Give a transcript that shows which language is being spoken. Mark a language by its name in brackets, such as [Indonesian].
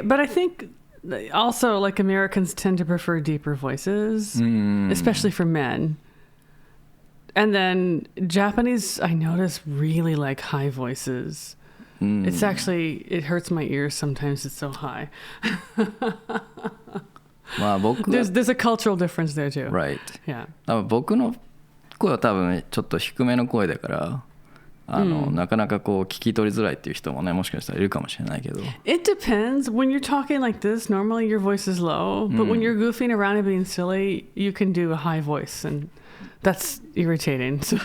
[English] But I think also like Americans tend to prefer deeper voices, especially for men. And then Japanese, I notice, really like high voices. It's actually, it hurts my ears sometimes. It's so high. There's a cultural difference there too. Right. Yeah. [Japanese] 僕の声は多分ちょっと低めの声だからなかなかこう聞き取りづらいっていう人もねもしかしたらいるかもしれないけど。 [English] It depends. When you're talking like this, normally your voice is low, but when you're goofing around and being silly, you can do a high voice, and that's irritating.